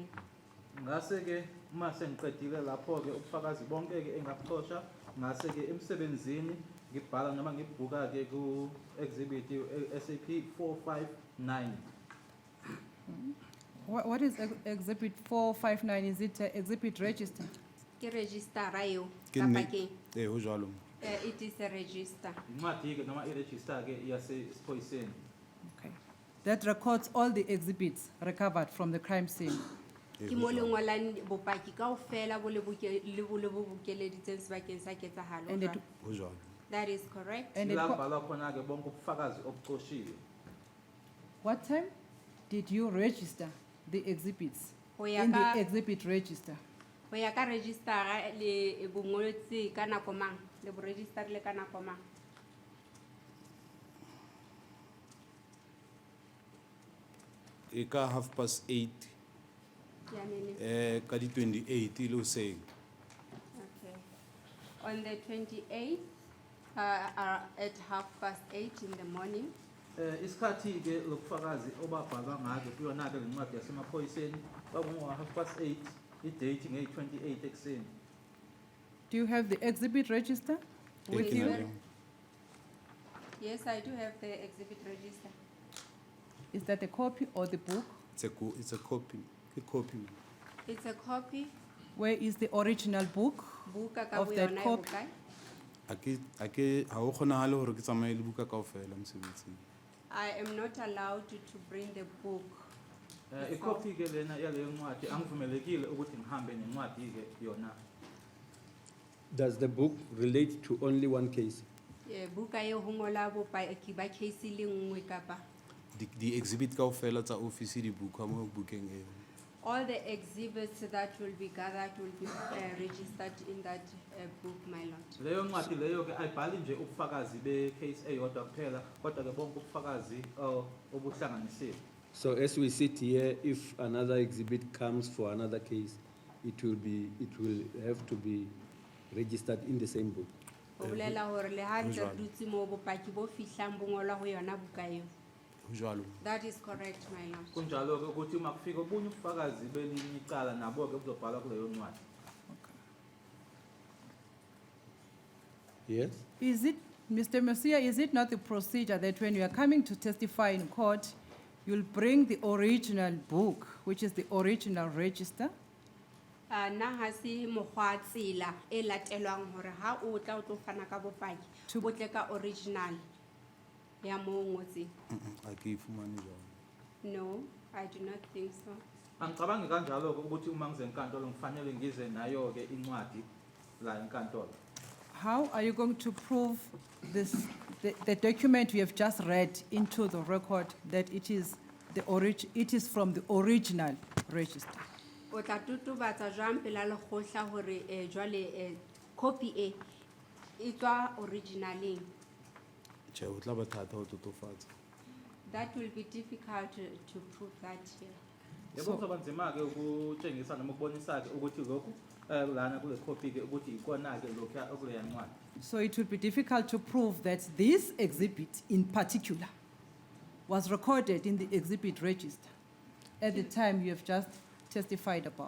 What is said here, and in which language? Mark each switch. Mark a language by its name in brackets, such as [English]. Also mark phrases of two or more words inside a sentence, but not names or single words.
[Zulu] Ngase-ke uma sengiqedile lapho-ke ubufakazi bonke-ke engabuxosha ngase-ke emsebenzini ngibhala noma ngibhuka-ke ku-exhibit SAP 459. [English] What is exhibit 459? Is it exhibit register? [Southern Sotho] Ke register-a eo, Ke kapa nne- keng? ho jwalo. [English] It is a register. [Zulu] Incwadi-ke noma i-register-ke yasesiphoyiseni. [English] Okay. That records all the exhibits recovered from the crime scene. [Southern Sotho] Ke mo le ngolang bopaki kaofela bo le bokeleditseng sebakeng sa ketsahalo, [English] And it, [Southern Sotho] jwalo? Ho jwalo. [English] That is correct. and it, [Zulu] La kubhalwa khona-ke bonke ubufakazi obuxoshiwe. [English] what time did you register the exhibits [Southern Sotho] Ho ya [English] in [Southern Sotho] ka- [English] the exhibit register? [Southern Sotho] Ho ya ka register-a le bongolotse ka nako mang? Le bo register-ile ka nako mang? E ka 8:30 Ya nene. ka di 28 ile hoseng. [English] Okay. On the 28th, at 8:30 in the morning, [Zulu] Isikhathi-ke lokufakazi obabhalwa ngazo kuyona-ke le ncwadi yasemaphoyiseni kwakungo-8:30, i-date ngeyi-28 ekuseni. [English] Do you have the exhibit register with Thank you, you? Madam. Yes, I do have the exhibit register. Is that a copy or the book? It's a copy. A copy. It's a copy, Where is the original book? [Southern Sotho] buka ka [English] Of that [Southern Sotho] boyona e [English] copy. [Southern Sotho] bokae? Ha ho kgonahale hore ke tsamaye le buka kaofela mosebetsing. [English] I am not allowed to bring the book. [Zulu] Ikhophi-ke lena yaleyo ncwadi angivumelekile ukuthi ngihambe nencwadi-ke yona. [English] Does the book relate to only one case? [Southern Sotho] Buka eo ho ngola bopaki ba case le nngwe kapa? [English] The exhibit [Southern Sotho] kaofela tsa office di buka mo bukeng eo. [English] All the exhibits that will be gathered will be registered in that book, my lord. [Zulu] Leyo ncwadi leyo-ke ayibhali nje ubufakazi be-case eyodwa kuphela, kodwa-ke bonke ubufakazi obuhlanganisiwe. [English] So as we sit here, if another exhibit comes for another case, it will have to be registered in the same book. [Southern Sotho] Ho bolela hore le ha ntse jwalo. re dutse moo bopaki bo fihlang bo ngolwa ho yona buka eo. Ho jwalo. [English] That is correct, my lord. [Zulu] Kunjalo-ke ukuthi uma kufika obunye ubufakazi belinye icala nabo-ke buzobhalwa kuleyo ncwadi. [English] Yes? Is it, Mr. Messiah, is it not the procedure that when you are coming to testify in court, you'll bring the original book, which is the original register? [Southern Sotho] Na ha se mokgwa tsela e latelwang hore ha o tla o tlo fana ka bopaki [English] To- [Southern Sotho] o tle ka original ya moo ngotseng. Ha ke ifumane jwalo. [English] No, I do not think so. [Zulu] Angicabangi kanjalo-ke ukuthi uma ngize enkantolo ngifanele ngize nayo-ke incwadi la enkantolo. [English] How are you going to prove this, the document you have just read into the record that it is it is from the original register? [Southern Sotho] O tla totobatsa jwang pela lekgotla hore jwale copy e tswa originaleng? Tjhe, ho tla ba thata ho totofatsa. [English] That will be difficult to prove that here. [Zulu] Yebo kuzoba nzima-ke ukutshengisa noma ukubonisa-ke ukuthi lokhu lana kule copy-ke ukuthi ikona-ke lokhu okuleya ncwadi. [English] So it will be difficult to prove that this exhibit in particular was recorded in the exhibit register at the time you have just testified about.